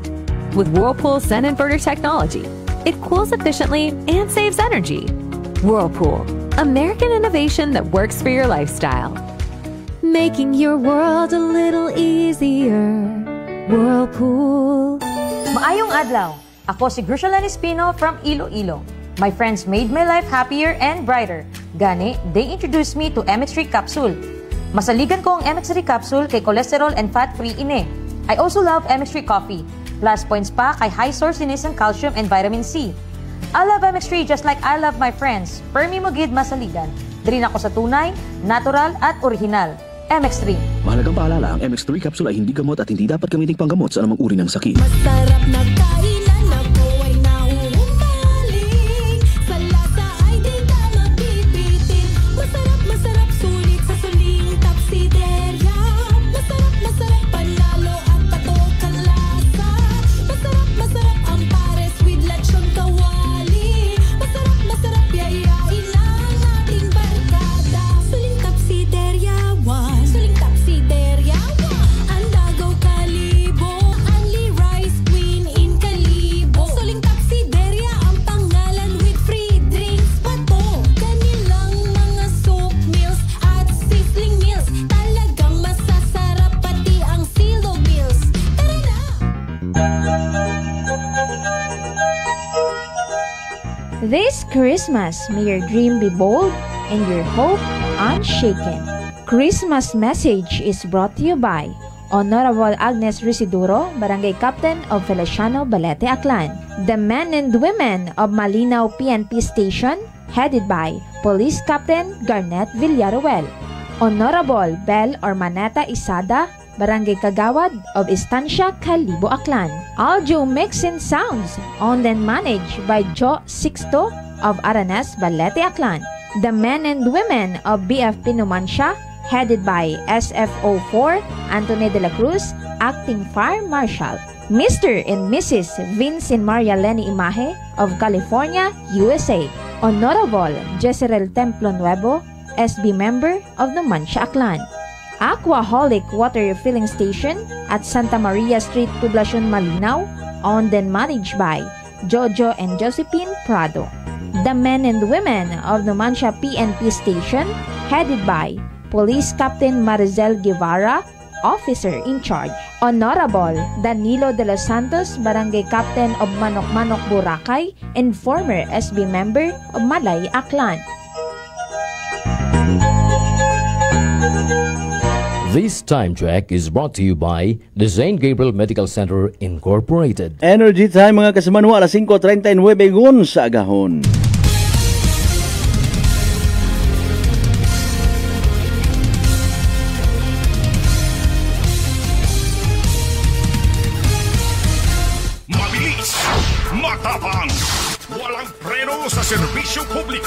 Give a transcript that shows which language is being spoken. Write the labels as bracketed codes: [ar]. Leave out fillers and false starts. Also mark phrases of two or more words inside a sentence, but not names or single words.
[en] With Whirlpool Sun Inverter technology, it cools efficiently and saves energy. Whirlpool, American innovation that works for your lifestyle. Making your world a little easier. Whirlpool. [hil] Maayong adlaw. Ako si Grushalan Espino from Iloilo. [en] My friends made my life happier and brighter. [hil] Gani, [en] they introduced me to MX3 capsule. [hil] Masaligan ko ang MX3 capsule kay [en] cholesterol and fat-free [hil] ine. [en] I also love MX3 coffee. Plus points [hil] pa kay [en] high source [tl] din ng [en] calcium and vitamin C. I love MX3 just like I love my friends. [hil] Permi mo gid masaligan. Diri ako sa tunay, natural at original. MX3. [tl] Mahalagang paalala, ang MX3 capsule ay hindi gamot at hindi dapat gamitin panggamot sa anumang uri ng sakit. Masarap na kainan na po ay nahuhumaling. Sa lasa ay di ka mabibitin. Masarap sulit sa suling tapsiderya. Masarap panalo at patok ang lasa. Masarap ang pares with lechon kawali. Masarap yayain ang ating barkada. Suling tapsiderya one. Suling tapsiderya one. Andagaw Kalibo. [en] Only rice queen in Kalibo. [tl] Suling tapsiderya ang pangalan [en] with free drinks [tl] pa to. Kanilang mga soup meals at sizzling meals. Talagang masasarap pati ang silo meals. Tara na! [en] This Christmas, may your dream be bold and your hope unshaken. Christmas message is brought to you by Honorable Agnes Risiduro, Barangay Captain of Feliciano Balete, Aklan. The men and women of Malinaw PNP Station, headed by Police Captain Garnet Villaruel. Honorable Bel Ormaneta Isada, Barangay Kagawad of Estancia, Kalibo, Aklan. Audio mix and sounds, owned and managed by Joe Sixto of Aranes, Balete, Aklan. The men and women of BFP Numancia, headed by SFO4 Anthony de la Cruz, Acting Fire Marshal. Mr. and Mrs. Vince and Maria Lenny Imahe of California, USA. Honorable Jezreel Templo Nuevo, SB member of Numancia, Aklan. Aquaholic Water Refilling Station at Santa Maria Street, Poblacion, Malinaw, owned and managed by Jojo and Josephine Prado. The men and women of Numancia PNP Station, headed by Police Captain Marizel Guevara, Officer in Charge. Honorable Danilo de los Santos, Barangay Captain of Manok-Manok, Boracay, and former SB member of Malay, Aklan. This time check is brought to you by the St. Gabriel Medical Center Incorporated. [akl] Energy time mga kasamanwa, alas 5:39 ngun sa agahon. [tl] Mabilis, matapang, walang preno sa serbisyo publiko.